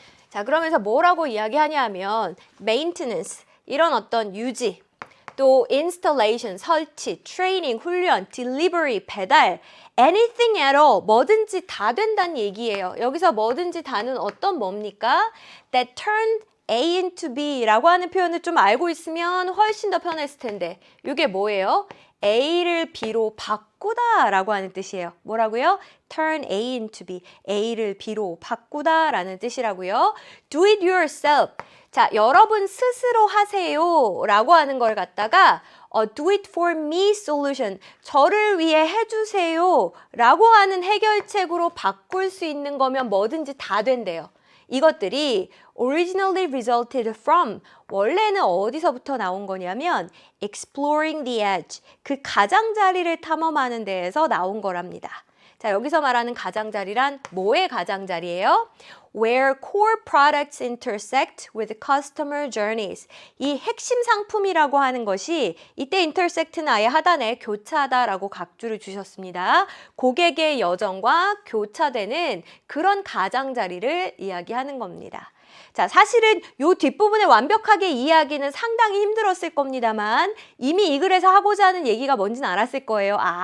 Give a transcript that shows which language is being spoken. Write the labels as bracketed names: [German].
[Korean] 자, 그러면서 뭐라고 이야기하냐 하면 maintenance, 이런 어떤 유지, 또 installation, 설치, training, 훈련, delivery, 배달, anything at all, 뭐든지 다 된다는 얘기예요. 여기서 뭐든지 다는 어떤 뭡니까? [English] That turned A into B [Korean] 라고 하는 표현을 좀 알고 있으면 훨씬 더 편했을 텐데 이게 뭐예요? A를 B로 바꾸다 라고 하는 뜻이에요. 뭐라고요? [English] Turn A into B, [Korean] A를 B로 바꾸다 라는 뜻이라고요. [English] Do it yourself. [Korean] 자, 여러분 스스로 하세요 라고 하는 걸 갖다가 [English] do it for me solution, [Korean] 저를 위해 해주세요 라고 하는 해결책으로 바꿀 수 있는 거면 뭐든지 다 된대요. 이것들이 [English] originally resulted from, [Korean] 원래는 어디서부터 나온 거냐면 [English] exploring the edge, [Korean] 그 가장자리를 탐험하는 데에서 나온 거랍니다. 자, 여기서 말하는 가장자리란 뭐의 가장자리예요? [English] Where core products intersect with customer journeys. [Korean] 이 핵심 상품이라고 하는 것이 이때 intersect는 아예 하단에 교차하다라고 각주를 주셨습니다. 고객의 여정과 교차되는 그런 가장자리를 이야기하는 겁니다. 자, 사실은 요 뒷부분에 완벽하게 이해하기는 상당히 힘들었을 겁니다만 이미 이 글에서 하고자 하는 얘기가 뭔지는 알았을 거예요.